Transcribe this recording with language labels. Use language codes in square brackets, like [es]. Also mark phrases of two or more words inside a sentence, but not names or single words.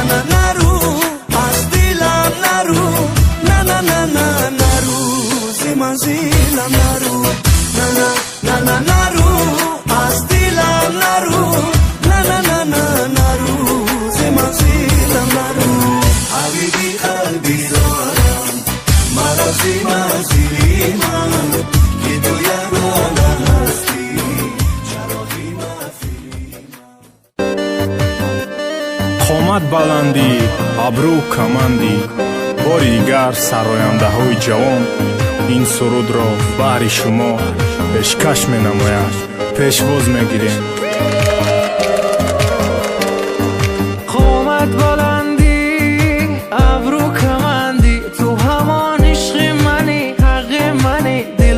[fa] نه نرو از دلم نرو نه نه نه نه نرو زی منزلم نرو نه نه نه نه نرو از دلم نرو نه نه نه نه نرو زی منزلم نرو [ar] حبیبی قلبی [fa] دارم مرا زی منزلی من که تو یگانه هستی چراغی محفلی [tg] قомат баландӣ абрӯ камандӣ бори дигар сарояндаҳои ҷавон ин сурудро баҳри шумо пешкаш менамоянд пешвоз мегирем [fa] قامت بلندی ابرو کمندی تو همان عشق منی حق منی دل